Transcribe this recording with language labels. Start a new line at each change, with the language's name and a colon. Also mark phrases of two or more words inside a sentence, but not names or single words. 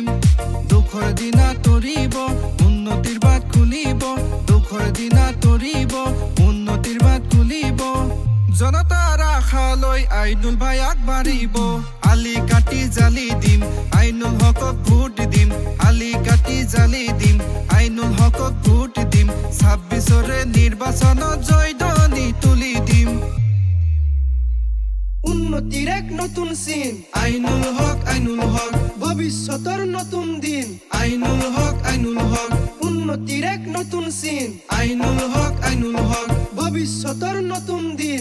Assamese: দুখৰ দিনা তৰিব উন্নতিৰ বাট খুলিব দুখৰ দিনা তৰিব উন্নতিৰ বাট খুলিব জনতাৰ আশালৈ আইনুল ভাই আগবাঢ়িব। আলি কাটি জালি দিম আইনুল হকক ভোট দিম আলি কাটি জালি দিম আইনুল হকক ভোট দিম ২৬ৰে নিৰ্বাচনত জয়ধ্বনি তুলি দিম।
Bangla: উন্নতির এক নতুন সিন আইনুল হক ভবিষ্যতের নতুন দিন আইনুল হক উন্নতির এক নতুন সিন আইনুল হক ভবিষ্যতের নতুন দিন